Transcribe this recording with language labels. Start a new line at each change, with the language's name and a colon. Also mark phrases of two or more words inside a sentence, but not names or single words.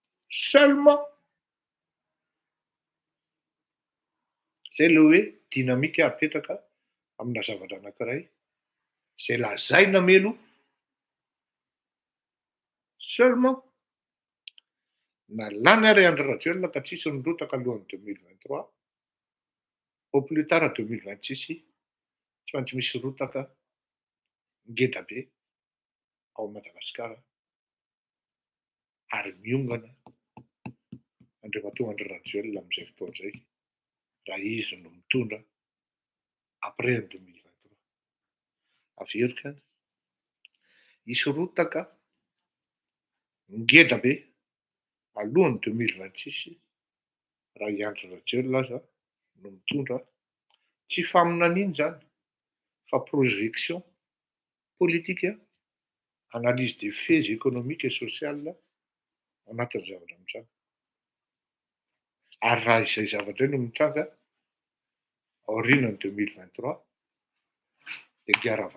Malagasy: Seulement zay le hoe dinamika apetraka amina zavatra anankiray zay lazaina melo. Seulement na lany ary Andry Rajoelina ka tsisy nirotaka alohan'ny 2023,
French: au plus tard
Malagasy: 2026 tsy maintsy misy rotaka ngeda be ao Madagasikara ary miongana Andriamatoa Andry Rajoelina amin'izay fotoana izay raha izy no mitondra après 2023. Averika hisy rotaka ngeda be alohan'ny 2026 raha i Andry Rajoelina aza no mitondra tsy faminaniana zany fa
French: projection politique, analyse des faits économiques et sociales
Malagasy: anatin'ny zavatra mitranga. Ary raha izay zavatra no mitranga aorianan'ny 2023 dia